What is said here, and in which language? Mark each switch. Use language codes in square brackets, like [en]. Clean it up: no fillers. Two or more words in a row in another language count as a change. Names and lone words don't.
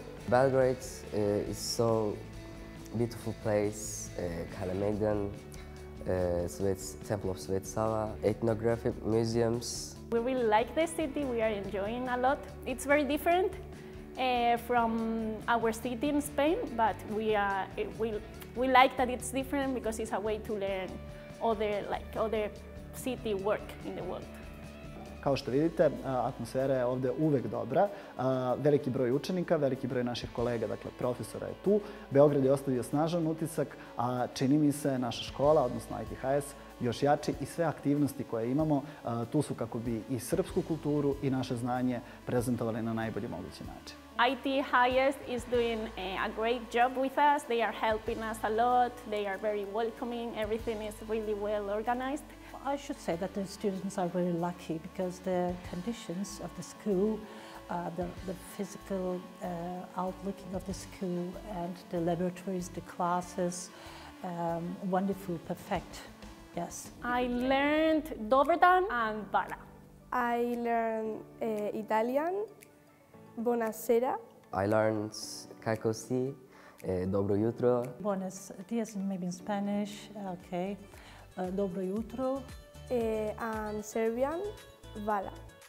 [en] Belgrade is so beautiful place, Kalemegdan, Temple of Svet Sava, ethnographic museums. We really like the city, we are enjoying a lot. It's very different from our city in Spain, but we like that it's different because it's a way to learn other city work in the world. [sr] Kao što vidite, atmosfera je ovdje uvek dobra. Veliki broj učenika, veliki broj naših kolega, dakle profesora je tu. Beograd je ostavio snažan utisak, a čini mi se naša škola, odnosno ITHS, još jači i sve aktivnosti koje imamo tu su kako bi i srpsku kulturu i naše znanje prezentovali na najbolji mogući način. [en] ITHS is doing a great job with us. They are helping us a lot. They are very welcoming. Everything is really well organized. I should say that the students are very lucky because the conditions of the school, the physical outlooking of the school and the laboratories, the classes, wonderful, perfect. Yes. I learned Doverdan and Vala. I learned Italian. Buonasera. I learned [sr] kako si, dobro jutro. [es] Buenos dias, [en] maybe in Spanish, okay. [sr] Dobro jutro. [en] And Serbian, Vala.